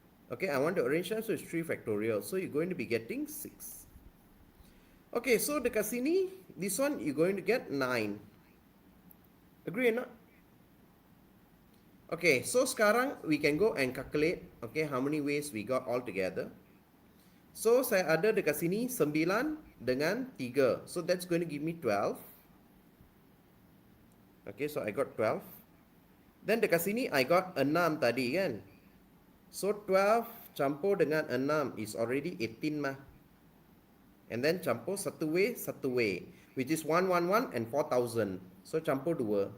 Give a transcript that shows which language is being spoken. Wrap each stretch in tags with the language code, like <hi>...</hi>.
<en>Okay, I want to arrange them, so it's 3 factorial. So, you're going to be getting 6. Okay, so</en> <ms>dekat sini,</ms> <en>this one, you're going to get 9. Agree or not? Okay, so sekarang we can go and calculate, okay, how many ways we got all together.</en> <ms>So, saya ada dekat sini 9 dengan 3.</ms> <en>So, that's going to give me 12. Okay, so I got 12. Then</en> <ms>dekat sini</ms> <en>I got 6 tadi kan. So 12</en> <ms>campur dengan</ms> <en>6 is already 18 mah. And then campur satu way, which is 111 and 4,000. So campur 2.</en>